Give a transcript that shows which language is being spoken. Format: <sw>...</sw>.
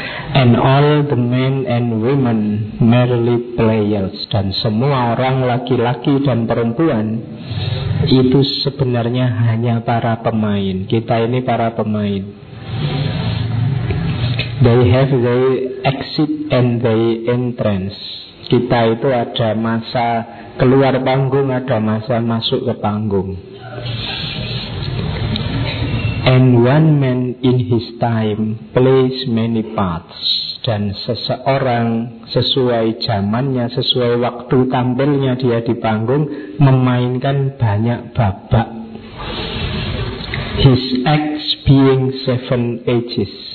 <en>And all the men and women merely players.</en> <id>Dan semua orang laki-laki dan perempuan itu sebenarnya hanya para pemain. Kita ini para pemain.</id> <en>They have their exit and their entrance.</en> <id>Kita itu ada masa keluar panggung, ada masa masuk ke panggung.</id> <en>And one man in his time plays many parts.</en> <id>Dan seseorang sesuai zamannya, sesuai waktu tampilnya dia di panggung, memainkan banyak babak.</id> <en>His acts being seven ages.</en>